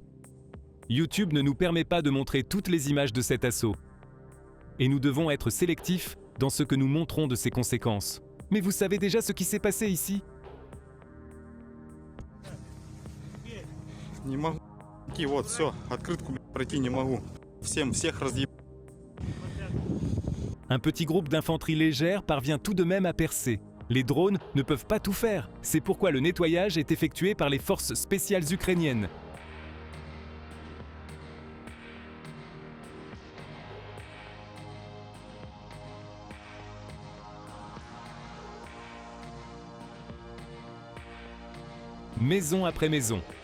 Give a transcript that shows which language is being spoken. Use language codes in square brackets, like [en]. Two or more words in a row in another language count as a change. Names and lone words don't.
[fr] YouTube ne nous permet pas de montrer toutes les images de cet assaut. Et nous devons être sélectifs dans ce que nous montrons de ses conséquences. Mais vous savez déjà ce qui s'est passé ici? [ru] Не могу. Вот, все, открытку пройти не могу. Всех разъеб... [fr] Un petit groupe d'infanterie légère parvient tout de même à percer. Les drones ne peuvent pas tout faire. C'est pourquoi le nettoyage est effectué par les forces spéciales ukrainiennes. Maison après maison.